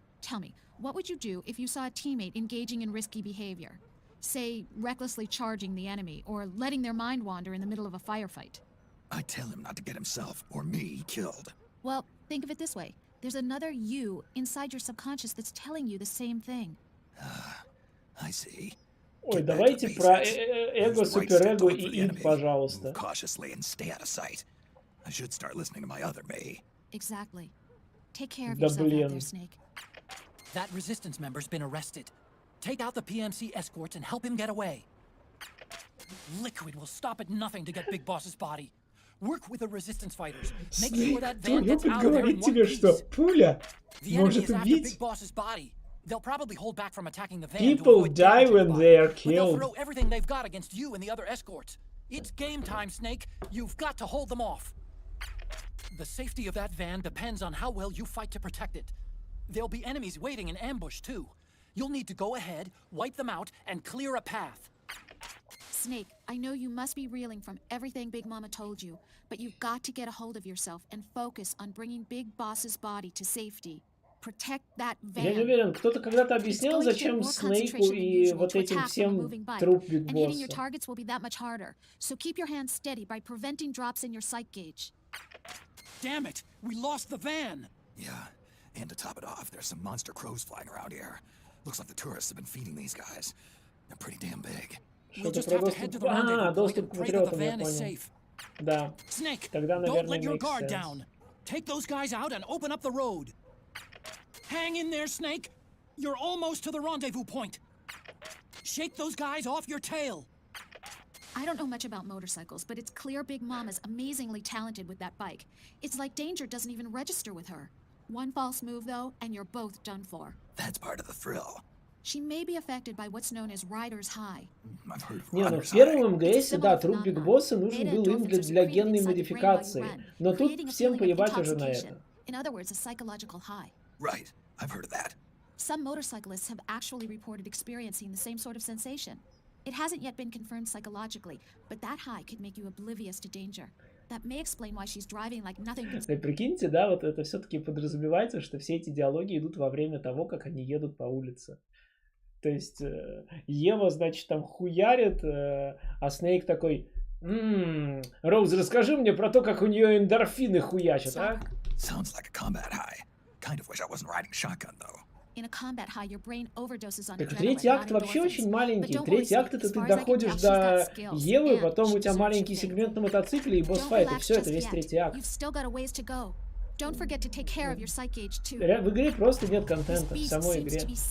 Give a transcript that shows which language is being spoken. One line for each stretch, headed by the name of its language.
English: Tell me, what would you do if you saw a teammate engaging in risky behavior? Say, recklessly charging the enemy, or letting their mind wander in the middle of a firefight? I'd tell him not to get himself, or me, killed. Well, think of it this way. There's another you inside your subconscious that's telling you the same thing. I see.
Russian: Ой, давайте про эго, суперэго и инт, пожалуйста.
English: Cautiously and stay out of sight. I should start listening to my other me. Exactly. Take care of yourself out there, Snake. That resistance member's been arrested. Take out the PMC escorts and help him get away. Liquid will stop at nothing to get Big Boss's body. Work with the resistance fighters. Make sure that van gets out of there in one piece.
Russian: Пуля
English: the enemy is after Big Boss's body. They'll probably hold back from attacking the van. People die when they are killed. They'll throw everything they've got against you and the other escorts. It's game time, Snake. You've got to hold them off. The safety of that van depends on how well you fight to protect it. There'll be enemies waiting in ambush, too. You'll need to go ahead, wipe them out, and clear a path. Snake, I know you must be reeling from everything Big Mama told you, but you've got to get a hold of yourself and focus on bringing Big Boss's body to safety. Protect that van.
Russian: Я не уверен, кто-то когда-то объяснял, зачем Снейку и вот этим всем труп Биг Босса.
English: And hitting your targets will be that much harder. So keep your hands steady by preventing drops in your sight gauge. Damn it! We lost the van! Yeah, and to top it off, there's some monster crows flying around here. Looks like the tourists have been feeding these guys. They're pretty damn big. We'll just have to head to the rendezvous point and pray that the van is safe.
Russian: Да.
English: Snake,
Russian: Тогда, наверное,
English: don't let your guard down. Take those guys out and open up the road. Hang in there, Snake. You're almost to the rendezvous point. Shake those guys off your tail. I don't know much about motorcycles, but it's clear Big Mama's amazingly talented with that bike. It's like danger doesn't even register with her. One false move, though, and you're both done for. That's part of the thrill. She may be affected by what's known as rider's high.
Russian: Не, ну в первом МГСе, да, труп Биг Босса нужен был им для генной модификации. Но тут всем поебать уже на это.
English: In other words, a psychological high. Right, I've heard of that. Some motorcyclists have actually reported experiencing the same sort of sensation. It hasn't yet been confirmed psychologically, but that high could make you oblivious to danger. That may explain why she's driving like nothing.
Russian: Прикиньте, да, вот это все-таки подразумевается, что все эти диалоги идут во время того, как они едут по улице. То есть Ева, значит, там хуярит, а Снейк такой: Роуз, расскажи мне про то, как у нее эндорфины хуячат, а?
English: Sounds like a combat high. Kind of wish I wasn't riding shotgun, though. In a combat high, your brain overdoses on
Russian: так третий акт вообще очень маленький. Третий акт это ты доходишь до Евы, потом у тебя маленький сегмент на мотоцикле и босс-файт, и все, это весь третий акт. В игре просто нет контента, в самой игре.